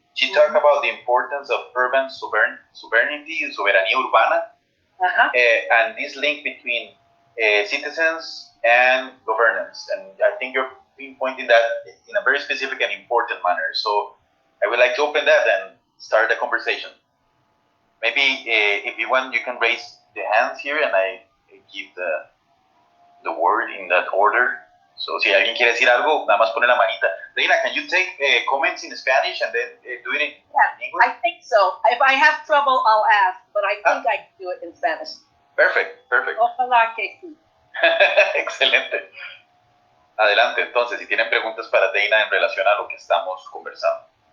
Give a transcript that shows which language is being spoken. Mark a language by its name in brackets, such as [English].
[English] She talked about the importance of urban sovereignty, [Spanish] soberanía urbana, [English] and this link between citizens and governance. And I think you're pinpointing that in a very specific and important manner. So I would like to open that and start the conversation. Maybe if you want, you can raise the hands here and I give the word in that order. [Spanish] So si alguien quiere decir algo, nada más pone la manita. [English] Dayna, can you take comments in Spanish and then do it in English? I think so. If I have trouble, I'll ask, but I think I can do it in Spanish. Perfect. [Spanish] Ojalá que sí. Excelente. Adelante, entonces, si tienen preguntas para Dayna en relación a lo que estamos conversando.